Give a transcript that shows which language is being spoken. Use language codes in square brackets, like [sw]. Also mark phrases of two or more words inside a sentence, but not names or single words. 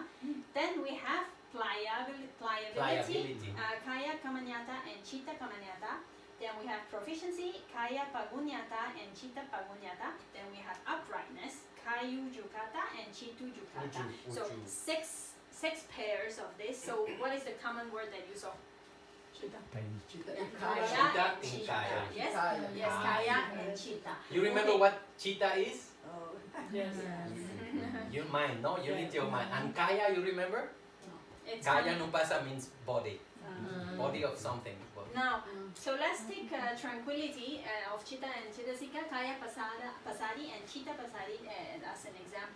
[en] Then we have pliability, [pi] Kaya Kamanyata [en] and [pi] Chitta Kamanyata. [en] Then we have proficiency, [pi] Kaya Pagunyata and Chitta Pagunyata. [en] Then we have uprightness, [pi] Kayu Jukata [en] and [pi] Chitu Jukata. [en] So 6 pairs of this. So what is the common word that you saw? Pain. Chitta Yeah, and Kaya. Chitta and Chitta. Kaya. Yes, Kaya. yes, Kaya and Chitta. You remember Okay. what chitta is? Oh, Yes. Your mind, no? You need your mind. And kaya, you remember? It's Kaya coming. nupasa means body. Body of something. Body. Now, so let's take tranquility of Chitta and Chittasika, [pi] Kaya Pasadi [en] and [pi] Chitta Pasadi [en] as an example.